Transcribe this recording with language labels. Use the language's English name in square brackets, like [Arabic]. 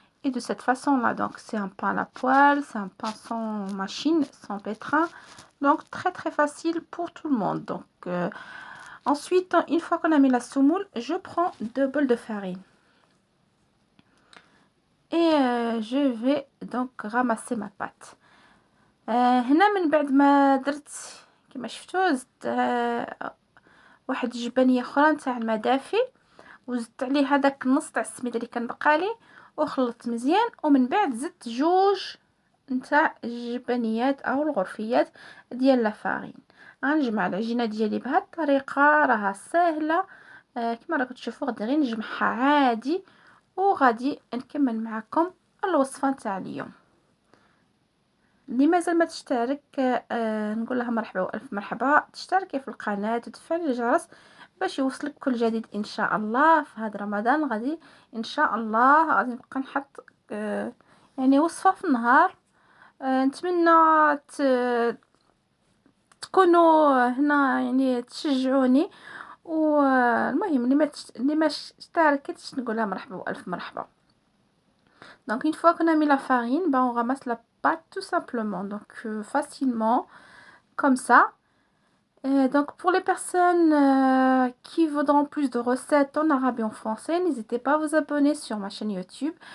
[French] Et de cette façon-là, donc c'est un pain à la poêle, c'est un pain sans machine, sans pétrin. Donc très très facile pour tout le monde. Donc ensuite, une fois qu'on a mis la semoule, je prends 2 bols de farine. Et je vais donc ramasser ma pâte. [Arabic] هنا من بعد ما درت كما شفتوا زدت واحد الجبانيه اخرى نتاع الماء دافي وزدت عليه هذاك النص تاع السميده اللي كان بقالي وخلطت مزيان. ومن بعد زدت 2 نتاع الجبانيات او الغرفيات ديال لافارين. غنجمع العجينه ديالي بهذه الطريقه، راها سهله. كما راكم تشوفوا غادي غير نجمعها عادي وغادي نكمل معكم الوصفه نتاع اليوم. اللي مازال ما تشترك نقول لها مرحبا والف مرحبا، تشتركي في القناه وتفعلي الجرس باش يوصلك كل جديد ان شاء الله. في هذا رمضان غادي ان شاء الله غادي نبقى نحط يعني وصفه في النهار نتمنى تكونوا هنا يعني تشجعوني، والمهم اللي ما اشتركتش نقولها مرحبا والف مرحبا. [French] Donc une fois qu'on a mis la farine, ben on ramasse la pâte tout simplement, donc facilement comme ça. Donc pour les personnes qui voudront plus de recettes en arabe et en français, n'hésitez pas à vous abonner sur ma chaîne YouTube.